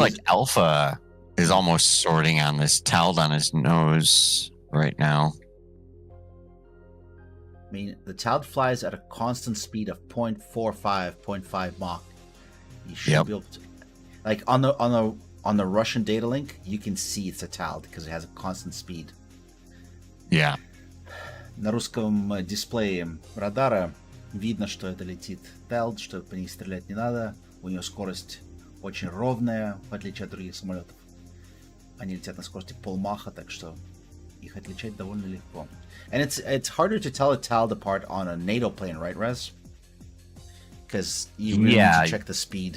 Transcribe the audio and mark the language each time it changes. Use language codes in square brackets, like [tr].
[en] like Alpha is almost sorting on this towel on his nose right now. I mean, the Tald flies at a constant speed of 0.45, 0.5 Mach. You should Yep. be able to, like on the Russian data link, you can see it's a Tald because it has a constant speed. Yeah. [ru] На русском дисплее радара видно, что это летит Tald, что по ней стрелять не надо. У нее скорость очень ровная, в отличие от других самолетов. Они летят на скорости полмаха, так что их отличать довольно легко. [en] And it's harder to tell a Tald apart on a NATO plane, right, Rez? Because you really need to check the speed.